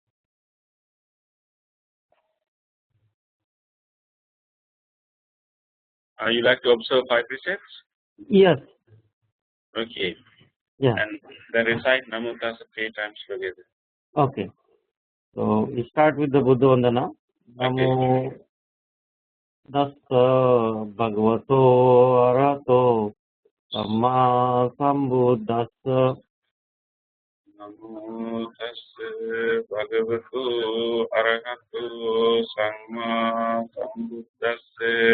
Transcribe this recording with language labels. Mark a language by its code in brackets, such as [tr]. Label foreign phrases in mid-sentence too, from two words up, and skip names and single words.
[en] You like to observe 5 precepts? Yes. Okay. Yeah. And then recite Namo Tassa 3 times together. Okay. So we start with the Buddha Vandana. [pi] Namo Tassa Bhagavato Arahato Samma Sambuddhassa. Namo Tassa Bhagavato Arahato Samma Sambuddhassa.